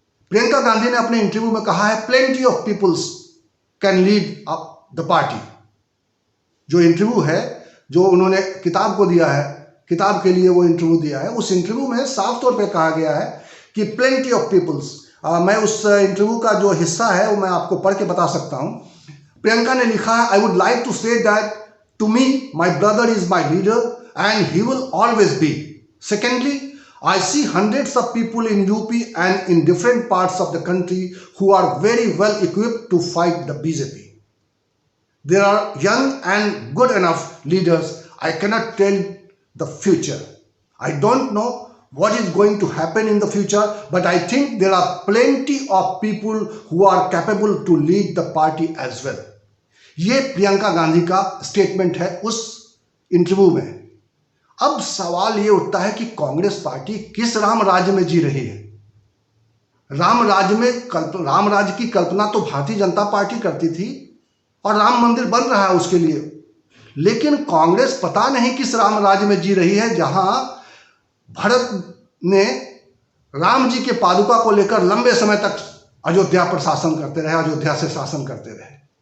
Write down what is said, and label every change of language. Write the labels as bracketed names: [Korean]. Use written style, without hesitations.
[Hindi] प्रियंका गांधी ने अपने इंटरव्यू में कहा है, [English] Plenty of peoples can lead the party. [Hindi] जो इंटरव्यू है, जो उन्होंने किताब को दिया है, किताब के लिए वो इंटरव्यू दिया है, उस इंटरव्यू में साफ तौर पर कहा गया है कि [English] Plenty of peoples. [Hindi] मैं उस इंटरव्यू का जो हिस्सा है वो मैं आपको पढ़ के बता सकता हूँ। प्रियंका ने लिखा है, [English] I would like to say that to me, my brother is my leader and he will always be. Secondly, I see hundreds of people in UP and in different parts of the country who are very well equipped to fight the BJP. There are young and good enough leaders. I cannot tell the future. I don't know what is going to happen in the future, but I think there are plenty of people who are capable to lead the party as well. [Hindi] ये प्रियंका गांधी का statement है उस interview में। अब सवाल ये उठता है कि कांग्रेस पार्टी किस राम राज्य में जी रही है? राम राज्य की कल्पना तो भारतीय जनता पार्टी करती थी और राम मंदिर बन रहा है उसके लिए, लेकिन कांग्रेस पता नहीं किस राम राज्य में जी रही है जहां भरत ने राम जी के पादुका को लेकर लंबे समय तक अयोध्या पर शासन करते रहे, अयोध्या से शासन करते रहे।